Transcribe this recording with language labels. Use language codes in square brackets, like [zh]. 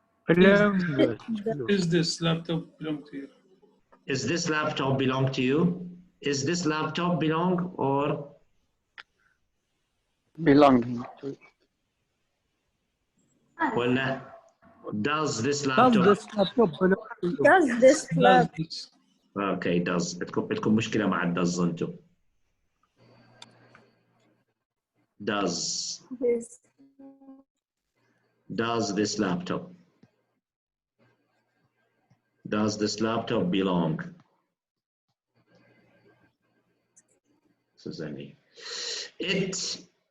[en] Is this laptop belong to you? Is this laptop belong to you? Is this laptop belong or belonging to. [ar] ولا [en] does this laptop belong to you? Does this laptop? Okay, does. [ar] بدكم مشكلة مع [en] does [ar] انتم. [en] Does this laptop belong? Susanne. It's